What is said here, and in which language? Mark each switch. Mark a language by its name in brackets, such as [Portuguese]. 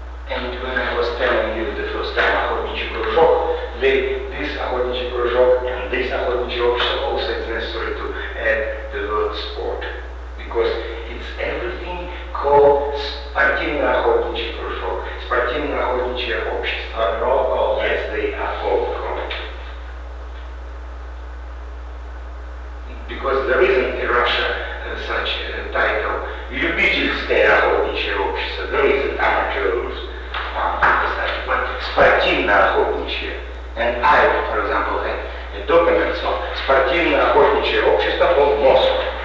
[English] And when I was telling you the first time [Russian] охотничий кружок, [English] this [Russian] охотничий кружок [English] and this [Russian] охотничий общество [English] also is necessary to add the word sport. Because it's everything called [Russian] спортивное охотничье кружок, спортивное охотничье общество. [English] Yes, they are all correct. Because there isn't in Russia such a title. [Russian] Любительское охотничье общество. [English] There isn't amateurs. [Russian] But спортивное охотничье. [English] And I, for example, had a document of [Russian] спортивное охотничье общество [English] of Moscow.